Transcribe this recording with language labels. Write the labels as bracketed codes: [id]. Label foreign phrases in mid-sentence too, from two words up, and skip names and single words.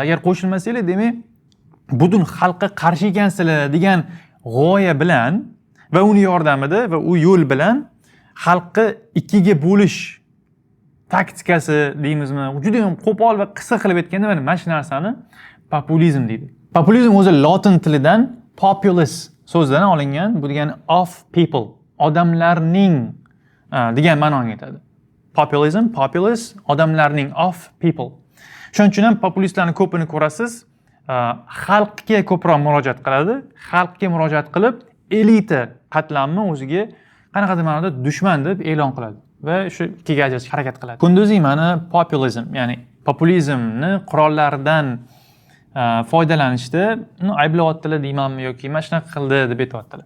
[uz] Agar qo'shilmasanglar, demak, butun xalqqa qarshi ekansizlar degan g'oya bilan va uni yordamida va u yo'l bilan xalqni ikkiga bo'lish taktikasi deymizmi? Juda ham qo'pol va qisqa qilib aytganda mana shu narsani populizm deydi. Populizm o'zi lotin tilidan populus so'zidan olingan, bu degani [en] of people, [uz] odamlarning degan ma'noni aytadi. Populism, populus, odamlarning, [en] of people. [uz] Shuning uchun ham populistlarni ko'pini ko'rasiz, xalqga ko'proq murojaat qiladi. Xalqga murojaat qilib, elita qatlamni o'ziga qanaqadir ma'noda dushman deb e'lon qiladi va shu ikkiga ajratishga harakat qiladi. Kunduzi mana populizm, ya'ni populizmni qurollaridan foydalanishda ayblayaptilar deymanmi yoki mana shunaqa qildi deb aytyaptilar.